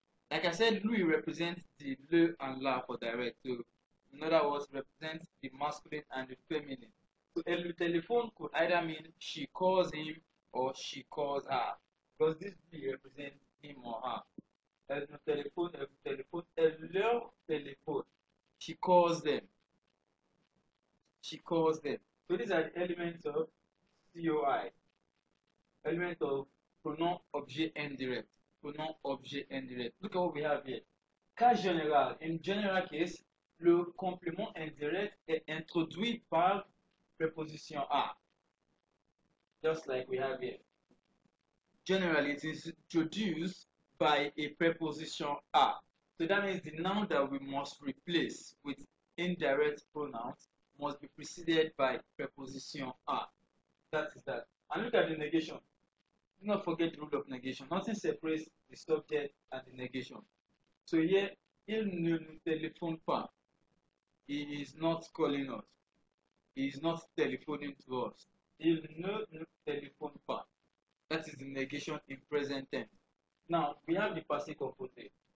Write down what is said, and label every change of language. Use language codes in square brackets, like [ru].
[en] Like I said, lui represents the le and la for direct. So in other words, represents the masculine and the feminine. So [fr] elle lui téléphone [en] could either mean she calls him or she calls her, because this lui represents him or her. [fr] Elle me téléphone, elle leur téléphone. [en] She calls them. She calls them. So these are the elements of COI. element of pronom objet indirect. Pronom objet indirect. Look at what we have here. [fr] Cas général. [en] In general case, [fr] le complément indirect est introduit par préposition a. [en] Just like we have here. Generally, it is introduced by a preposition a. So that means the noun that we must replace with indirect pronouns must be preceded by preposition a. That is that. And look at the negation. Do not forget the rule of negation. Nothing separates the subject and the negation. So here, [fr] il ne nous téléphone pas. [en] He is not calling us. He is not telephoning to us. [fr] Il ne nous téléphone pas. [en] That is the negation in present tense. Now, we have the passé composé.